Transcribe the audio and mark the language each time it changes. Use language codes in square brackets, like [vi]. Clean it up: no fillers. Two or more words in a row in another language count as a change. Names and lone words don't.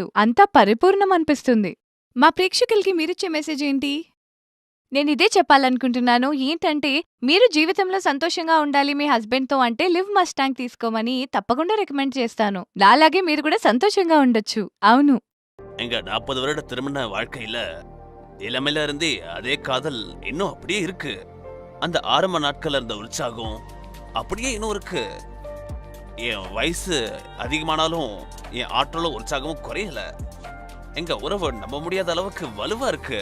[te] అంతా పరిపూర్ణం అనిపిస్తుంది. మా ప్రేక్షకులకి మీరిచ్చే మెసేజ్ ఏంటి? నేనిదే చెప్పాలనుకుంటున్నాను. ఏంటంటే, మీరు జీవితంలో సంతోషంగా ఉండాలి మీ హస్బెండ్‌తో అంటే లివ్ మస్టాంగ్ తీసుకోమని తప్పకుండా రికమెండ్ చేస్తాను. నాలాగే మీరు కూడా సంతోషంగా ఉండొచ్చు. అవును. [ta] எங்க 40 வருட திருமண வாழ்க்கையில இளமையில இருந்தே அதே காதல் இன்னும் அப்படியே இருக்கு. அந்த ஆரம்ப நாட்கள்ல இருந்த உற்சாகம் அப்படியே இன்னும் இருக்கு. என் வயசு அதிகமானாலும் என் ஆற்றலும் உற்சாகமும் குறையல. எங்க உறவு நம்ப முடியாத அளவுக்கு வலுவா இருக்கு.